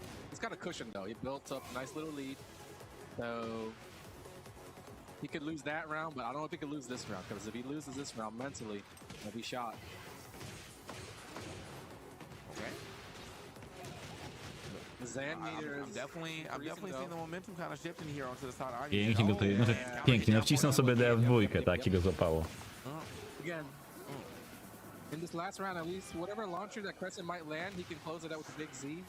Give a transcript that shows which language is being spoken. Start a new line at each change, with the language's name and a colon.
English: He's got a cushion, though. He built up a nice little lead. So he could lose that round, but I don't know if he could lose this round, because if he loses this round mentally, he'll be shot. I'm definitely seeing the momentum kind of shifting here onto the side.
Polish: Pięknie go tutaj, znaczy pięknie, no wcisnął sobie DF2, tak i go złapało.
English: Again, in this last round, at least whatever launcher that Crescent might land, he can close it out with a big Z.